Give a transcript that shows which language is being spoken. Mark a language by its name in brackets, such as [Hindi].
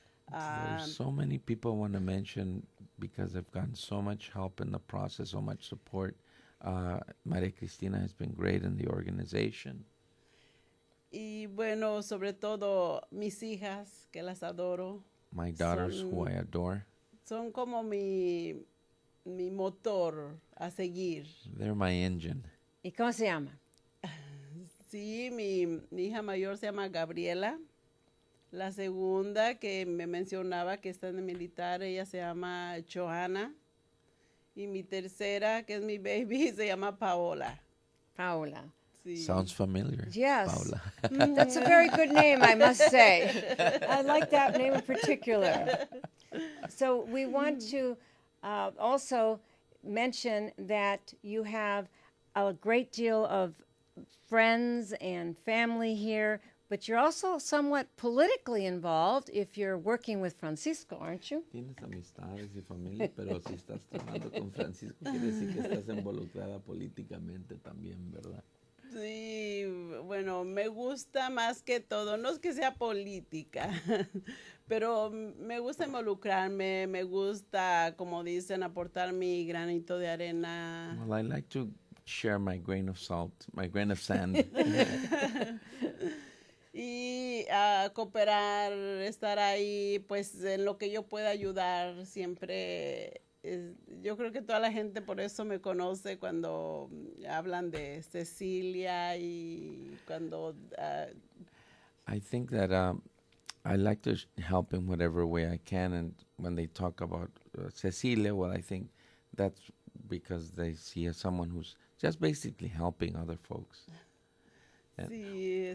[English] There's so many people I want to mention because I've gotten so much help in the process, so much support. Maria Cristina has been great in the organization. [Spanish] Y bueno, sobre todo mis hijas, que las adoro. [English] My daughters, who I adore. [Spanish] Son como mi motor a seguir. [English] They're my engine. [Spanish] ¿Y cómo se llama? Sí, mi hija mayor se llama Gabriela. La segunda que me mencionaba que está en el militar, ella se llama Johanna. Y mi tercera, que es mi baby, se llama Paola. Paula. Sí. [English] Sounds familiar. Yes. Paula. That's a very good name, I must say. I like that name in particular. So we want to also mention that you have a great deal of friends and family here, but you're also somewhat politically involved if you're working with Francisco, aren't you? [Spanish] Tienes amistades y familia, pero si estás trabajando con Francisco, quiere decir que estás involucrada políticamente también, ¿verdad? Sí, bueno, me gusta más que todo, no es que sea política, pero me gusta involucrarme, me gusta, como dicen, aportar mi granito de arena. [English] Well, I like to share my grain of salt, my grain of sand. [Spanish] Y cooperar, estar ahí, pues en lo que yo pueda ayudar siempre. Yo creo que toda la gente por eso me conoce cuando hablan de Cecilia y cuando... [English] I think that I like to help in whatever way I can, and when they talk about Cecilia, well, I think that's because they see as someone who's just basically helping other folks. [Spanish] Sí,